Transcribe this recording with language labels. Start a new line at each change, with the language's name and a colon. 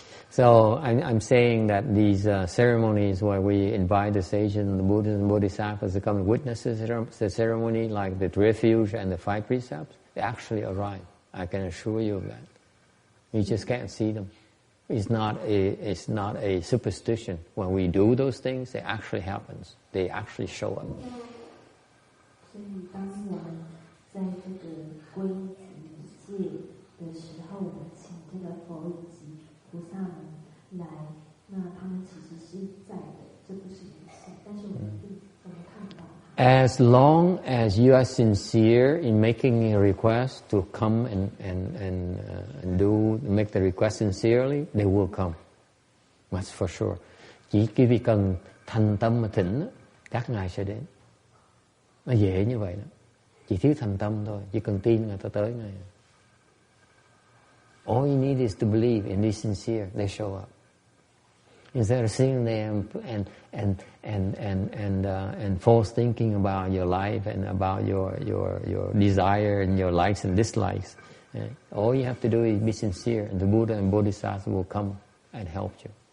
English: So I'm saying that these ceremonies where we invite the sages and the Buddhas and Bodhisattvas to come and witness the ceremony, like the refuge and the 5 precepts, they actually arrive. I can assure you of that. You just can't see them. It's not a superstition. When we do those things, it actually happens. They actually show up.
Chinese: 所以当我们在这个皈依戒的时候，我们请这个佛以及菩萨们来，那他们其实是在的，这不是迷信，但是我们看不到它。 As long as you are sincere in making a request to come and make the request sincerely, they will come. That's for sure.
Vietnamese: Chỉ vì cần thành tâm mà thỉnh, các ngài sẽ đến. Nó dễ như vậy đó. Chỉ thiếu thành tâm thôi, chỉ cần tin người ta tới ngay.
English: All you need is to believe and be sincere. They show up. Instead of sitting there and false thinking about your life and about your desire and your likes and dislikes, all you have to do is be sincere, and the Buddha and Bodhisattvas will come and help you.